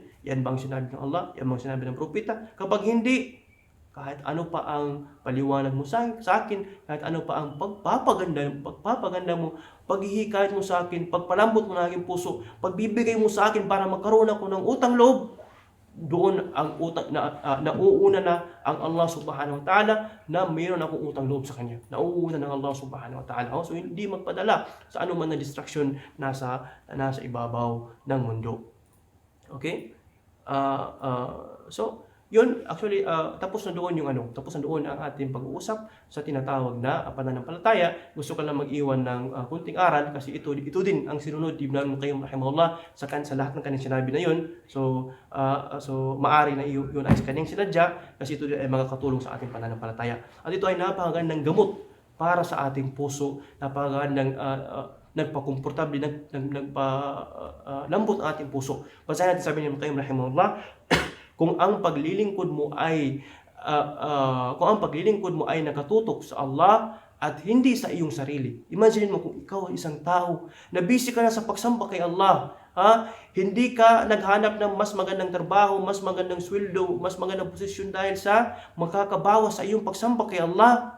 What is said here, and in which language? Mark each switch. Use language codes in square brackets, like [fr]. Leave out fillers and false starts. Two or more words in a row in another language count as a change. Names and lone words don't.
[tl] Yan ba ang sinabi ng Allah? Yan ba ang sinabi ng propeta? Kapag hindi, kahit ano pa ang paliwanag mo sa akin, kahit ano pa ang pagpapaganda mo, paghihikayat mo sa akin, pagpalambot mo ng aking puso, pagbibigay mo sa akin para magkaroon ako ng utang loob, doon ang utang nauuna na ang Allah [ar] سبحانه وتعالى [tl] na mayroon akong utang loob sa kanya. Nauuna ng Allah [ar] سبحانه وتعالى. [tl] So hindi magpadala sa anuman na distraction nasa ibabaw ng mundo. Okay? So yun, actually, tapos na doon ang ating pag-uusap sa tinatawag na pananampalataya. Gusto ko lang mag-iwan ng kunting aral kasi ito din ang sinunod ni Ibn al-Qayyim rahimahullah sa lahat ng kanyang sinabi na yun. So maari na yun ay sa kanyang sinadya kasi ito ay makakatulong sa ating pananampalataya. At ito ay napakagandang gamot para sa ating puso, napakagandang nagpakomportable, nagpalambot ang ating puso. Basahin natin sabi ni Ibn al-Qayyim rahimahullah, kung ang paglilingkod mo ay nakatutok sa Allah at hindi sa iyong sarili. Imagine mo kung ikaw ay isang tao na busy ka na sa pagsamba kay Allah, hindi ka naghanap ng mas magandang trabaho, mas magandang sweldo, mas magandang posisyon dahil sa makakabawas sa iyong pagsamba kay Allah.